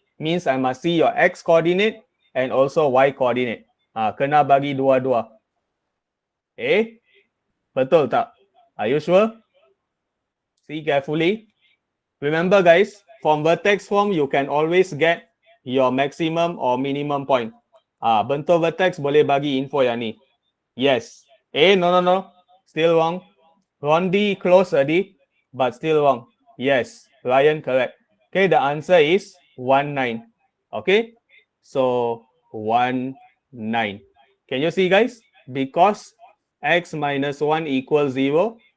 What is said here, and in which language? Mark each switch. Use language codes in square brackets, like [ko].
[en] Means I must see your x coordinate and also y coordinate. [ms] Kena bagi dua-dua. Betul tak? [en] Are you sure? See carefully. Remember guys, from vertex form you can always get your maximum or minimum point. [ms] Bentuk vertex boleh bagi info yang ni. [en] Yes. No. Still wrong. Rondi close already, but still wrong. Yes. Ryan correct. Okay, the answer is 19. Okay. So 19. Can you see guys? Because x minus 1 equals 0.